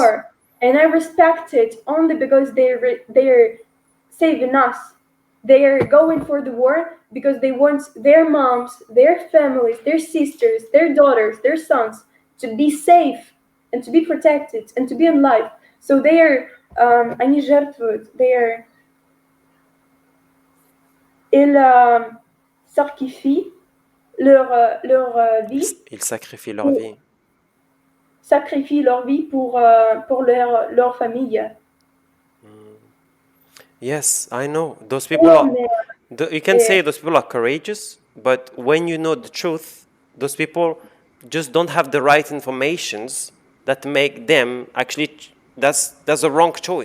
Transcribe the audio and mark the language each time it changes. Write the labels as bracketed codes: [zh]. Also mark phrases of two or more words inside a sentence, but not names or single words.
[en] war, and I respect it only because they're saving us. They are going for the war because they want their moms, their families, their sisters, their daughters, their sons to be safe and to be protected and to be alive. So they are, [ru] они жертвуют, [fr] ils sacrifient leur vie. Ils sacrifient leur vie. Sacrifient leur vie pour leur famille. [en] Yes, I know. Those people are. You can say those people are courageous, but when you know the truth, those people just don't have the right informations that make them actually. That's a wrong choice.